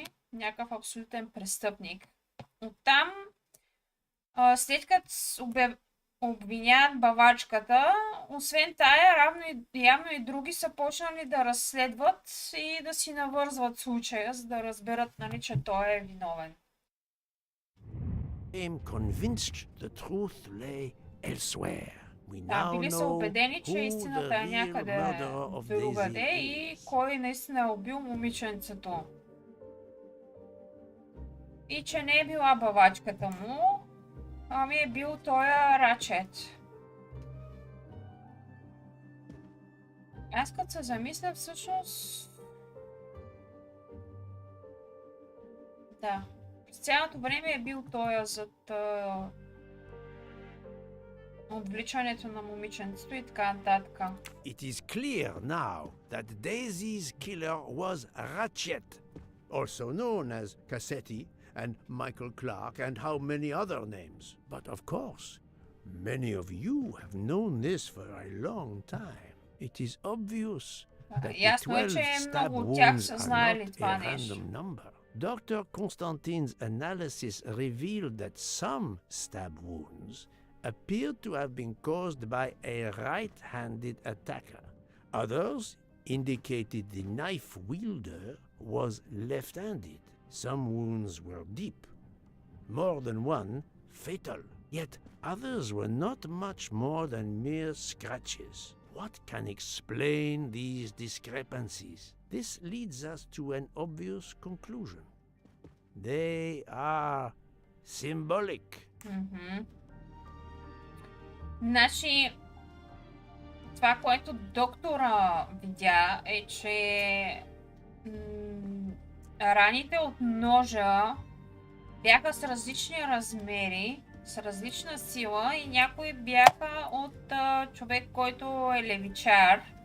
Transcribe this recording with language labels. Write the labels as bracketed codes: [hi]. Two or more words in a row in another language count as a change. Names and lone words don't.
[bg] Някакъв абсолютен престъпник. Оттам, след като обвиняват бавачката, освен тая, явно и други са почнали да разследват и да си навързват случая, за да разберат, нали, че той е виновен. [en] convinced the truth lay elsewhere. We [bg] Да, [en] now [bg] били са [en] know [bg] убедени, че [en] who [bg] истината [en] the [bg] е [en] real [bg] някъде [en] murderer of [bg] другаде [en] Daisy [bg] и [en] is. [bg] кой наистина е убил момиченцето. И че не е била бавачката му, ами е бил тоя Рачет. Аз като се замисля, всъщност... Да. През цялото време е бил тоя зад отвличането на момиченцето и така нататък. [en] It is clear now that Daisy's killer was Ratchet, also known as Cassetti and Michael Clark and how many other names. But of course, many of you have known this for a long time. It is obvious that the [bg] Ясно е, [en] 12 [bg] че [en] stab [bg] много от тях [en] wounds [bg] са [en] are [bg] знаели [en] not [bg] това [en] a [bg] нещо. [en] random number. Dr. Constantine's analysis revealed that some stab wounds appeared to have been caused by a right-handed attacker. Others indicated the knife wielder was left-handed. Some wounds were deep, more than one fatal, yet others were not much more than mere scratches. what can explain these discrepancies? This leads us to an obvious conclusion. They are symbolic. [bg] Значи, това, което доктора видя е, че раните от ножа бяха с различни размери, с различна сила и някои бяха от човек, който е левичар.